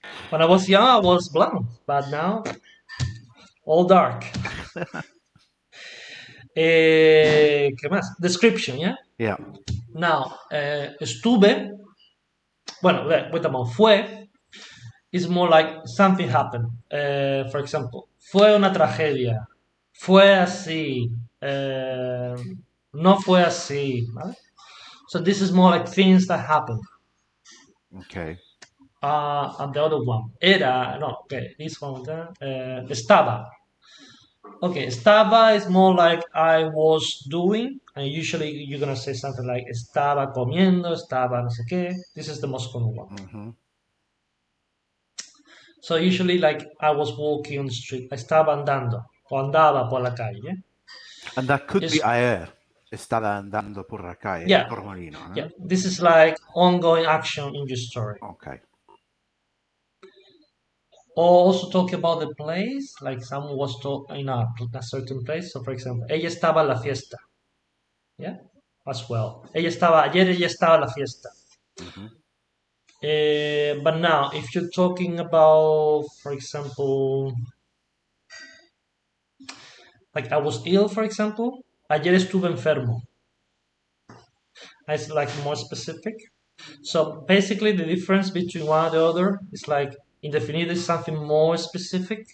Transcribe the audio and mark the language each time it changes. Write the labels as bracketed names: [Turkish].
[English] When I was young, I was blonde, but now all dark. [Spanish] ¿Qué más? [English] Description, yeah? Yeah. Now, estuve. Bueno, wait a moment. Fue is more like something happened. For example, [Spanish] fue una tragedia. Fue así. No fue así. ¿Vale? [English] So this is more like things that happen. Okay. And the other one. Era. No, okay. This one. Estaba. Okay, estaba is more like I was doing, and usually you're gonna say something like [Spanish] estaba comiendo, estaba no sé qué. [English] This is the most common one. So usually like I was walking on the street, [Spanish] estaba andando, o andaba por la calle. [English] And that could be ayer. [Spanish] Estaba andando por la calle. [English] Yeah. [Spanish] Torremolino, no? [English] Yeah. This is like ongoing action in your story. Okay. Or also talk about the place, like someone was in a certain place. So for example, [Spanish] ella estaba en la fiesta. [English] Yeah, as well. [Spanish] Ella estaba en la fiesta. [English] But now, if you're talking about, for example, like I was ill, for example, [Spanish] ayer estuve enfermo. [English] It's like more specific. So basically, the difference between one and the other is like indefinite is something more specific,